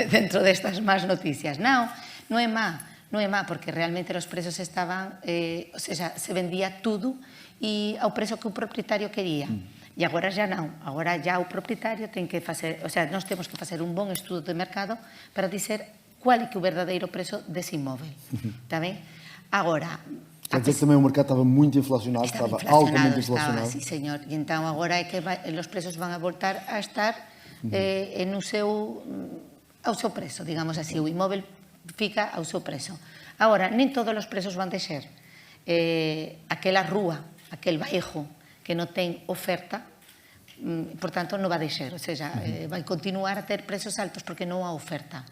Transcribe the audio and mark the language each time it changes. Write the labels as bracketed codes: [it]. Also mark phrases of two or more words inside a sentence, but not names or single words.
[gl] Dentro destas más noticias. Non é má, non é má, porque realmente os prezos estaban, [pt] ou seja, [gl] se vendía tudo e ao prezo que o propietario quería. E agora já non, agora já o propietario ten que facer, ou sea, nós temos que facer un bon estudo de mercado para dizer cuál é que o verdadeiro prezo dese inmóvel. Está ben? Agora, [pt] Quer dizer que também o mercado estava muito inflacionado, estava altamente inflacionado. [es] sí, señor. [gl] E entón agora é que os preços van a voltar a estar ao seu prezo, digamos así. O inmóvel fica ao seu prezo. Agora, nem todos os preços van de ser. Aquela rúa, aquel bairro que non ten oferta, por tanto, non vai deixar, [pt] ou seja, [gl] vai continuar a ter prezos altos porque non há oferta.